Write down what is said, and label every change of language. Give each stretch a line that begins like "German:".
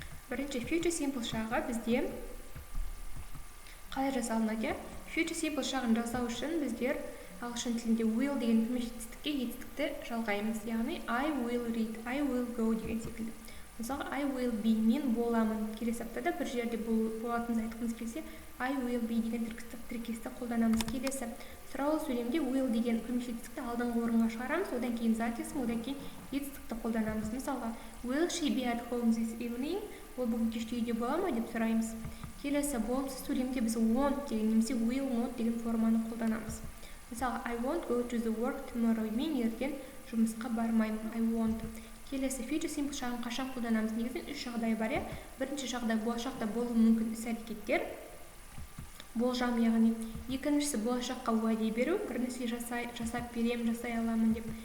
Kazakh: Бірінші future simple шағы бізде қалай жасалынады? Future simple шағын жасау үшін біздер ағылшын тілінде will деген көмекші етістікті жалғаймыз. Яғни
English: I will read, I will go
Kazakh: деген секілді. Мысалы
English: I will be,
Kazakh: мен боламын. Келесі аптада бір жерде болатынымызды айтқымыз келсе, I will be деген тіркесті қолданамыз. Келесі сұраулы сөйлемде will деген көмекші етістікті алдыңғы орынға шығарамыз, одан кейін зат есім, одан кейін етістікті қолданамыз. Мысалға
English: will she be at home this evening?
Kazakh: Ол бүгін кеште үйде бола ма деп сұраймыз. Келесі болымсыз сөйлемде біз want деген немесе
English: will not
Kazakh: деген форманы қолданамыз. Мысалы,
English: I won't go to the work tomorrow.
Kazakh: Мен ертең жұмысқа бармаймын.
English: I won't.
Kazakh: Келесі future simple шағын қашан қолданамыз? Негізінен 3 жағдай бар. Бірінші жағдай болашақта болуы мүмкін іс-әрекеттер. Болжам, яғни. Екіншісі болашаққа уәде беру. Бір нәрсе жасап берем, жасай аламын деп.